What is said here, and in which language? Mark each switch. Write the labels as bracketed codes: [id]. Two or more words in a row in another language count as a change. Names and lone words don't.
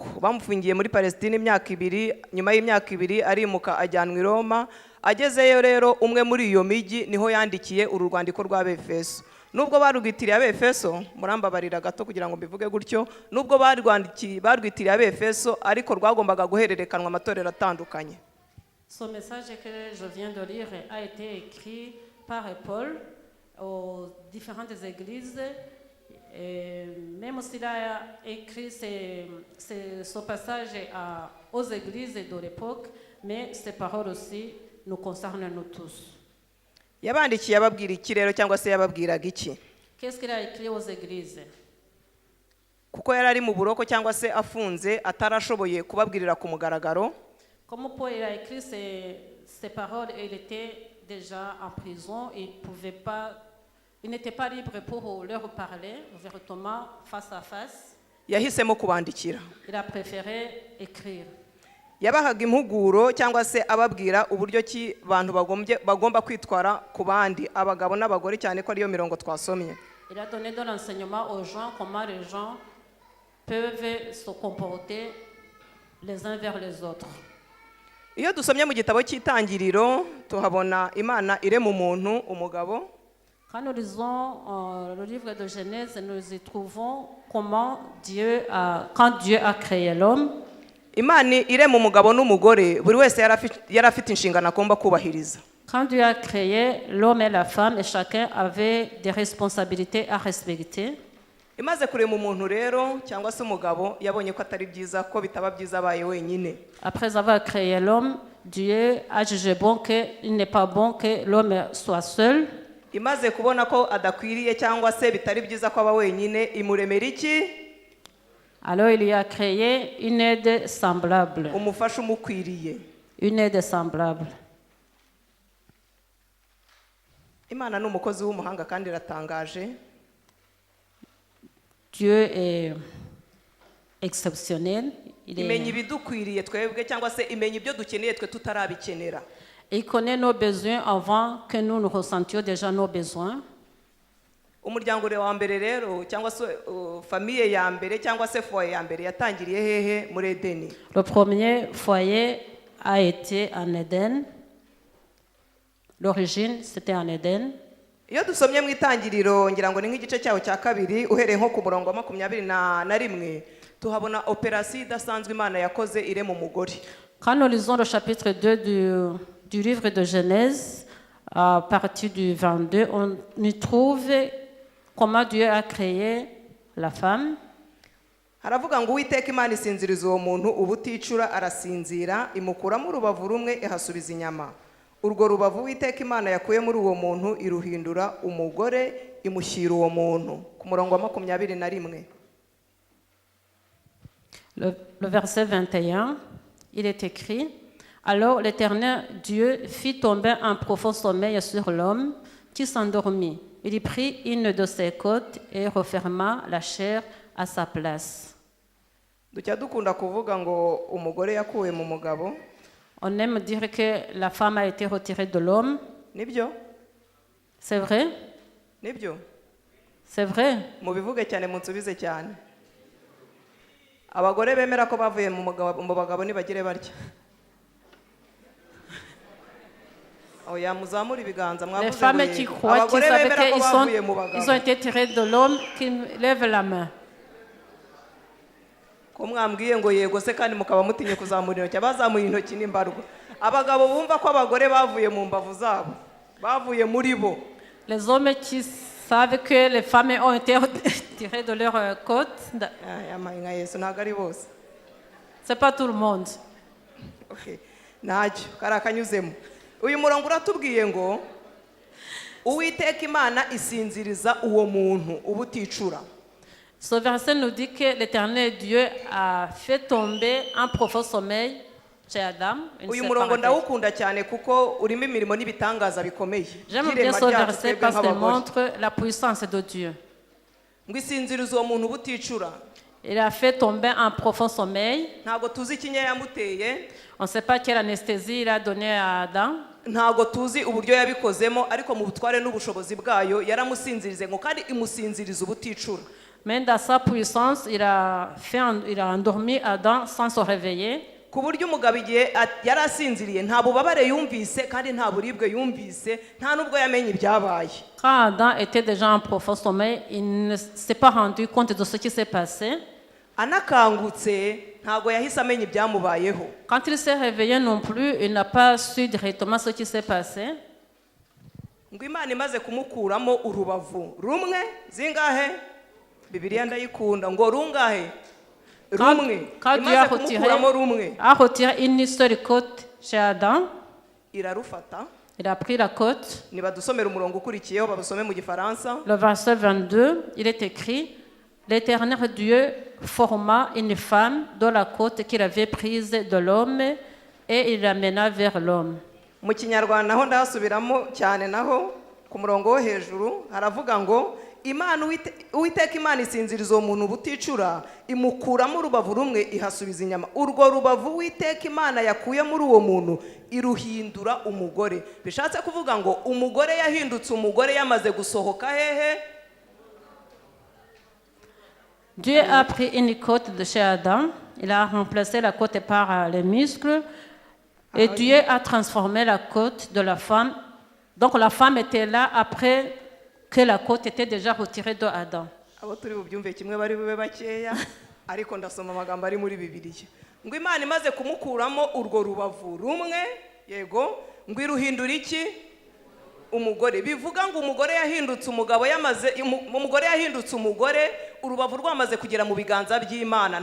[rw] Bamufungiye muri Palestine imyaka 2, nyuma y'imyaka 2 arimuka ajyanwa i Roma. Agezeyo rero umwe muri iyo migi niho yandikiye uru rwandiko rwa Abefeso. Nubwo barwitiriye Abefeso, murambabarira gato kugira ngo mbivuge gutyo, nubwo barwitiriye Abefeso ariko rwagombaga guhererekanwa amatorero atandukanye. [fr] Ce message que je viens de lire a été écrit par Paul aux différentes églises. Et même s'il a écrit ce passage aux églises de l'époque, mais ces paroles aussi nous concernent nous tous. [rw] Yabandikiye ababwira iki rero cyangwa se yababwiraga iki? [fr] Qu'est-ce qu'il a écrit aux églises? [rw] Kuko yari ari mu buroko cyangwa se afunze atarashoboye kubabwirira ku mugaragaro. [fr] Comme Paul a écrit ces paroles, il était déjà en prison, il n'était pas libre pour leur parler ouvertement face à face. [rw] Yahisemo kubandikira. [fr] Il a préféré écrire. [rw] Yabahaga impuguro cyangwa se ababwira uburyo ki bantu bagomba kwitwara ku bandi, abagabo n'abagore, cyane ko ariyo mirongo twasomye. [fr] Il a donné de l'enseignement aux gens comment les gens peuvent se comporter les uns vers les autres. [rw] Iyo dusomye mu gitabo cy'Itangiriro tuhabona Imana irema umuntu, umugabo. [fr] Quand nous lisons le livre de Genèse, nous y trouvons comment quand Dieu a créé l'homme. [rw] Imana irema umugabo n'umugore, buri wese yari afite inshingano agomba kubahiriza. [fr] Quand Dieu a créé l'homme et la femme, et chacun avait des responsabilités à respecter. [rw] Imaze kurema umuntu rero cyangwa se umugabo, yabonye ko atari byiza, ko bitaba byiza abaye wenyine. [fr] Après avoir créé l'homme, Dieu a jugé bon qu'il n'est pas bon que l'homme soit seul. [rw] Imaze kubona ko adakwiriye cyangwa se bitari byiza ko aba wenyine, imuremera iki? [fr] Alors il y a créé une aide semblable. [rw] Umufasha umukwiriye. [fr] Une aide semblable. [rw] Imana ni umukozi w'umuhanga kandi iratangaje. [fr] Dieu est exceptionnel. [rw] Imenya ibidukwiriye twebwe cyangwa se imenya ibyo dukeneye twe tutarabikenera. [fr] Il connaît nos besoins avant que nous ressentions déjà nos besoins. [rw] Umuryango wa mbere rero cyangwa se famille ya mbere cyangwa se foyer ya mbere yatangiriye hehe? Muri Edeni. [fr] Le premier foyer a été en Éden. L'origine c'était en Éden. [rw] Iyo dusomye mu Itangiriro ngira ngo ni nk'igice cyaho cya 2 uhereye nko ku murongo wa 21 tuhabona operasi idasanzwe Imana yakoze irema umugore. [fr] Quand nous lisons le chapitre 2 du livre de Genèse, à partir du 22, on y trouve comment Dieu a créé la femme. [rw] Haravuga ngo Uwiteka Imana isinziriza uwo muntu ubuticura, arasinzira, imukuramo urubavu rumwe ihasubiza inyama. Urwo rubavu Uwiteka Imana yakuye muri uwo muntu iruhindura umugore, imushyira uwo muntu. Ku murongo wa 21. [fr] Le verset 21, il est écrit: Alors l'Éternel Dieu fit tomber un profond sommeil sur l'homme qui s'endormit. Il prit une de ses côtes et referma la chair à sa place. [rw] Ducya dukunda kuvuga ngo umugore yakuwe mu mugabo. [fr] On aime dire que la femme a été retirée de l'homme. [rw] Nibyo? [fr] C'est vrai? [rw] Nibyo? [fr] C'est vrai? [rw] Mubivuge cyane munsubize cyane. Abagore bemera ko bavuye mu bagabo nibagire barya. Oya muzamura ibiganza mwavuze. [fr] Les femmes qui croient qu'ils savaient qu'ils ont été tirés de l'homme, qui lèvent la main. [rw] Ko mwambwiye ngo yego se kandi mukaba mutinye kuzamura intoki, abazamuye intoki n'imbarwa. Abagabo bumva ko abagore bavuye mu mbavu zabo, bavuye muri bo. [fr] Les hommes qui savent que les femmes ont été tirées de leur côte. C'est pas tout le monde. [rw] Okay. Ntacyo karakanyuzemo. Uyu murongo uratubwiye ngo Uwiteka Imana isinziriza uwo muntu ubuticura. [fr] Ce verset nous dit que l'Éternel Dieu a fait tomber un profond sommeil chez Adam. [rw] Uyu murongo ndawukunda cyane kuko urimo imirimo n'ibitangaza bikomeye. [fr] J'aime bien ce verset parce qu'il montre la puissance de Dieu. [rw] ngo isinziriza uwo muntu buticura. [fr] Il a fait tomber un profond sommeil. [rw] Ntabwo tuzi ikinya yamuteye, [fr] On ne sait pas quelle anesthésie il a donné à Adam. [rw] ntabwo tuzi uburyo yabikozemo, ariko mu butware n'ubushobozi bwayo yaramusinzirize ngo kandi imusinziriza ubuticura. [fr] Mais dans sa puissance, il a endormi Adam sans se réveiller. [rw] Ku buryo umugabo igihe yari asinziriye nta bubabare yumvise kandi nta buribwe yumvise, nta nubwo yamenye ibyabaye. [fr] Quand Adam était déjà en profond sommeil, il ne s'est pas rendu compte de ce qui s'est passé. [rw] Anakangutse ntabwo yahise amenya ibyamubayeho. [fr] Quand il s'est réveillé non plus, il n'a pas su directement ce qui s'est passé. [rw] Ngo Imana imaze kumukuramo urubavu rumwe, zingahe? Bibiliya ndayikunda ngo rungahe? Rumwe. Imaze kumukuramo rumwe, [fr] a retiré une seule côte chez Adam. [rw] irarufata. [fr] Il a pris la côte. [rw] Nibadusomera umurongo ukurikiyeho babasome mu Gifaransa. [fr] Le verset 22, il est écrit: L'Éternel Dieu forma une femme de la côte qu'il avait prise de l'homme et il l'amena vers l'homme. [rw] Mu Kinyarwanda naho ndahasubiramo cyane, naho ku murongo wo hejuru haravuga ngo Imana Uwiteka Imana isinziriza uwo muntu buticura, imukuramo urubavu rumwe ihasubiza inyama. Urwo rubavu Uwiteka Imana yakuye muri uwo muntu iruhindura umugore. Bishatse kuvuga ngo umugore yahindutse umugore yamaze gusohoka hehe? [fr] Dieu a pris une côte de chez Adam, il a remplacé la côte par les muscles, et Dieu a transformé la côte de la femme. Donc la femme était là après que la côte était déjà retirée de Adam. [rw] Abo turi bubyumve kimwe bari bube bakeya, ariko ndasoma amagambo ari muri Bibiliya. Ngo Imana imaze kumukuramo urwo rubavu rumwe, yego, ngo iruhindura iki? Umugore. Bivuga ngo umugore yahindutse umugabo, umugore yahindutse umugore, urubavu rwamaze kugera mu biganza by'Imana.